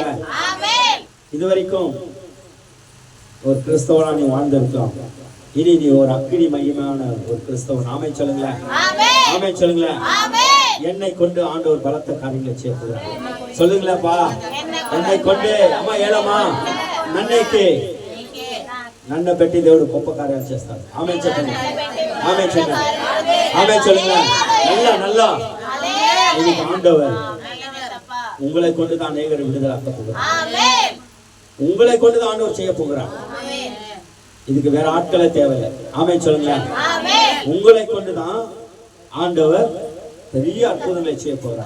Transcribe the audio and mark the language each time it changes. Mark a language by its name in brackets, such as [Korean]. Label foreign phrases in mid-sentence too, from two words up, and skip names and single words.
[Tamil] இதுவரைக்கும் ஒரு கிறிஸ்தவனா நீ வாழ்ந்திருக்கலாம், இனி நீ ஒரு அக்கினி மகிமையான ஒரு கிறிஸ்தவன். ஆமென் சொல்லுங்களேன். ஆமென் சொல்லுங்களேன். என்னை கொண்டு ஆண்டவர் பலத்த காரியங்களை செய்ய போகிறார். சொல்லுங்களேப்பா. என்னை கொண்டு [Telugu] అమ్మా ఏలమ్మా నన్నైతే నన్ను పెట్టి దేవుడు గొప్ప కార్యాలు చేస్తాడు. ఆమేన్ చెప్పండి. ఆమేన్ చెప్పండి. [Tamil] ஆமென் சொல்லுங்க. நல்லா இன்னைக்கு ஆண்டவர் உங்களை கொண்டு தான் அநேகரை விடுதலாக்க போகிறார். ஆமென். உங்களை கொண்டு தான் ஆண்டவர் செய்ய போகிறார். ஆமென். இதுக்கு வேற ஆட்களே தேவையில்லை. ஆமென் சொல்லுங்க. ஆமென். உங்களை கொண்டு தான் ஆண்டவர் பெரிய அற்புதங்களை செய்ய போகிறார்.